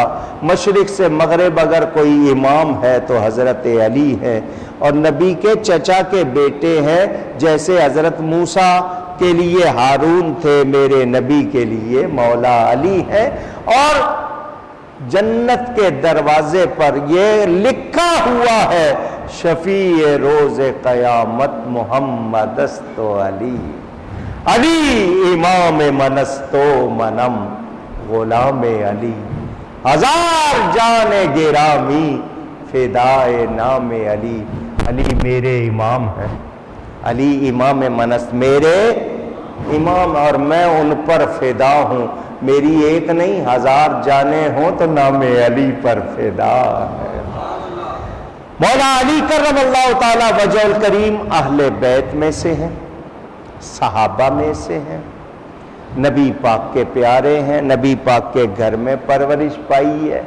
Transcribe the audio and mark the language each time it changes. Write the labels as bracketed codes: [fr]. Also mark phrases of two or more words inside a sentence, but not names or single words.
[ur] مشرق سے مغرب اگر کوئی امام ہے تو حضرت علی ہے، اور نبی کے چچا کے بیٹے ہیں. جیسے حضرت موسیٰ کے لیے ہارون تھے، میرے نبی کے لیے مولا علی ہے. اور جنت کے دروازے پر یہ لکھا ہوا ہے [fa] شفیع روز قیامت محمد است و علی، علی امام من است و منم غلام علی، ہزار جان گرامی فدائے نام علی. [ur] علی میرے امام ہے، [fa] علی امام من است، [ur] میرے امام، اور میں ان پر فدا ہوں. میری ایک نہیں ہزار جانیں ہوں تو نام علی پر فدا ہے. مولا علی کرم اللہ تعالی وجہ الکریم اہل بیت میں سے ہیں، صحابہ میں سے ہیں، نبی پاک کے پیارے ہیں، نبی پاک کے گھر میں پرورش پائی ہے.